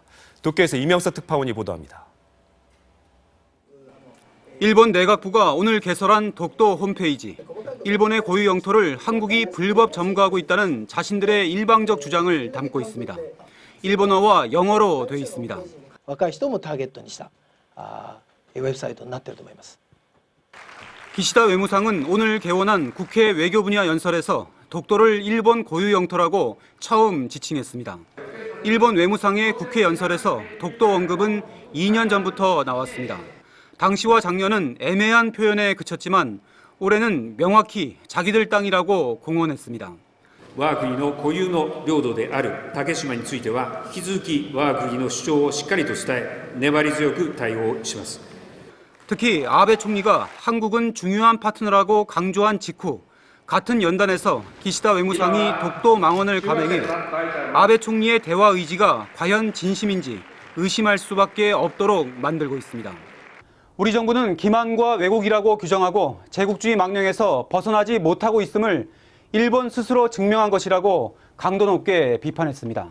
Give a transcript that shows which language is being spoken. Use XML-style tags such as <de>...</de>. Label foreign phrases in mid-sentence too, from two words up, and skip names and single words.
<ko>도쿄에서 이명석 특파원이 보도합니다. 일본 내각부가 오늘 개설한 독도 홈페이지, 일본의 고유 영토를 한국이 불법 점거하고 있다는 자신들의 일방적 주장을 담고 있습니다. 일본어와 영어로 돼 있습니다.</ko> <ja>若い人もターゲットにしたウェブサイトになっていると思います。</ja> <ko>기시다 외무상은 오늘 개원한 국회 외교 분야 연설에서 독도를 일본 고유 영토라고 처음 지칭했습니다. 일본 외무상의 국회 연설에서 독도 언급은 2년 전부터 나왔습니다. 당시와 작년은 애매한 표현에 그쳤지만 올해는 명확히 자기들 땅이라고 공언했습니다.</ko> <ja>我が国の固有の領土である竹島については引き続き我が国の主張をしっかりと伝え粘り強く対応します.</ja> <ko>특히 아베 총리가 한국은 중요한 파트너라고 강조한 직후 같은 연단에서 기시다 외무상이 독도 망언을 감행해 아베 총리의 대화 의지가 과연 진심인지 의심할 수밖에 없도록 만들고 있습니다. 우리 정부는 기만과 왜곡이라고 규정하고 제국주의 망령에서 벗어나지 못하고 있음을 일본 스스로 증명한 것이라고 강도 높게 비판했습니다.</ko>